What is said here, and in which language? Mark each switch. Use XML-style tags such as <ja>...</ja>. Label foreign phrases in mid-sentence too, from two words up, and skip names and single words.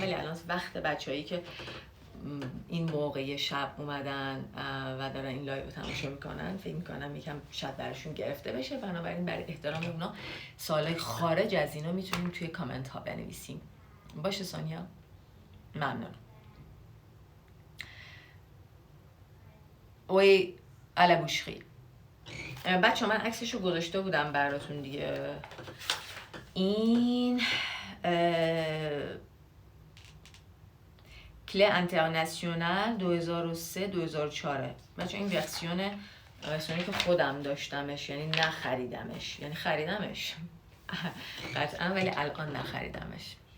<fa>ولی الان وقت بچه‌هایی که این موقع شب اومدن و دارن این لایو رو تماشا میکنن فکر میکنم یکم شاید براشون گرفته بشه، بنابراین برای احترام اونا سوالای خارج از اینا میتونیم توی کامنت ها بنویسیم. باشه سونیا؟ ممنون.</fa> <fr>Oui, à la boucherie.</fr> <fa>بچه من عکسشو گذاشته بودم براتون دیگه. این کله انترناسیونال 2003-2004. بچه این ورسیونی که خودم داشتمش، یعنی نخریدمش، یعنی خریدمش قطعا ولی الان نخریدمش.</fa>